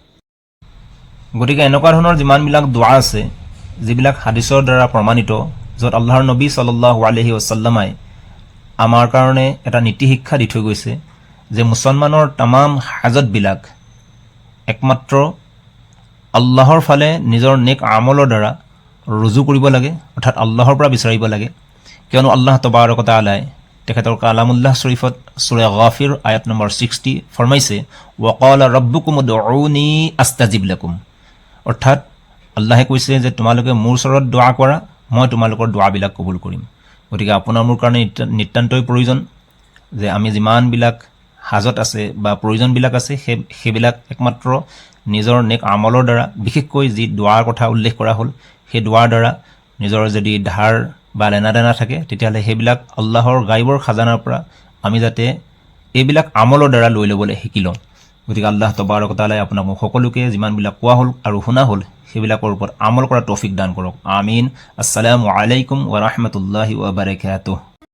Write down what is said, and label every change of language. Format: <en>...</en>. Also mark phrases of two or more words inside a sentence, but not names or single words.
<as>গতিকে এনেকুৱা ধৰণৰ যিমানবিলাক দোৱা আছে, যিবিলাক হাদিছৰ দ্বাৰা প্ৰমাণিত, য'ত আল্লাহৰ নবী</as> <ar>صلى الله عليه وسلم</ar> <as>আমাৰ কাৰণে এটা নীতি শিক্ষা দি থৈ গৈছে যে মুছলমানৰ তামাম হাজতবিলাক একমাত্ৰ আল্লাহৰ ফালে নিজৰ নেক আমলৰ দ্বাৰা ৰুজু কৰিব লাগে, অৰ্থাৎ আল্লাহৰ পৰা বিচাৰিব লাগে। কিয়নো</as> <ar>الله تبارك وتعالى</ar> <as>তেখেতৰ কালামুল্লাহ শৰীফত সূৰা গাফিৰ আয়াত নম্বৰ 60 ফৰমাইছে,</as> <ar>وقال ربكم ادعوني أستجب لكم,</ar> <as>অৰ্থাৎ আল্লাহে কৈছে যে তোমালোকে মোৰ ওচৰত দোৱা কৰা, মই তোমালোকৰ দোৱাবিলাক কবুল কৰিম। গতিকে আপোনাৰ মোৰ কাৰণে নিতান্তই প্ৰয়োজন যে আমি যিমানবিলাক হাজত আছে বা প্ৰয়োজনবিলাক আছে সেইবিলাক একমাত্ৰ নিজৰ নেক আমলৰ দ্বাৰা, বিশেষকৈ যি দোৱাৰ কথা উল্লেখ কৰা হ'ল সেই দোৱাৰ দ্বাৰা নিজৰ যদি ধাৰ বা লেনাদেনা থাকে তেতিয়াহ'লে সেইবিলাক আল্লাহৰ গাইবৰ খাজানাৰ পৰা আমি যাতে এইবিলাক আমলৰ দ্বাৰা লৈ ল'বলৈ শিকি লওঁ। গতিকে</as> <ar>الله تبارك وتعالى</ar> <as>আপোনাক সকলোকে যিমানবিলাক কোৱা হ'ল আৰু শুনা হ'ল সেইবিলাকৰ ওপৰত আমল কৰা তৌফিক দান কৰক। আমিন।</as> <ar>السلام عليكم ورحمة الله وبركاته.</ar>